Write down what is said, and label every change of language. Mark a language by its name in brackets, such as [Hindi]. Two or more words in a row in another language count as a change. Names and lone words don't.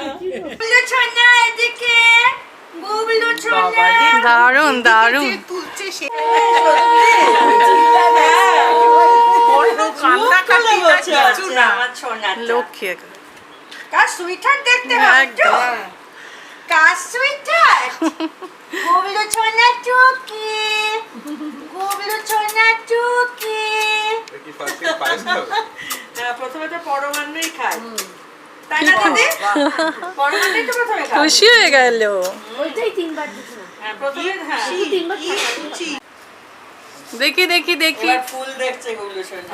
[Bangla] গুবলু ছোনা এদিকে, গুবলু ছোনা। দারুণ দারুণ। তুলছে সে কান্নাকাটি না কিছু না। আমার ছোনা লক্ষ্মী একদম। কার সুইটার দেখতে হবে তো? একদম। [English] Yes, sweetheart. [Bangla] গবলু ছোনা চুকি. গবলু ছোনা চুকি. কি ফার্স্ট পায়েস খাবে? প্রথমে তো পরমান্নই খায়। তাই না দিদি? পরমান্নই তো প্রথমে খায়। খুশি হয়ে গেল। ওইটাই তিনবার দিত না হ্যাঁ, প্রথমে হ্যাঁ। তিনবার থাকা দেখি দেখি দেখি। এবার ফুল দেখছে গবলু সোনা।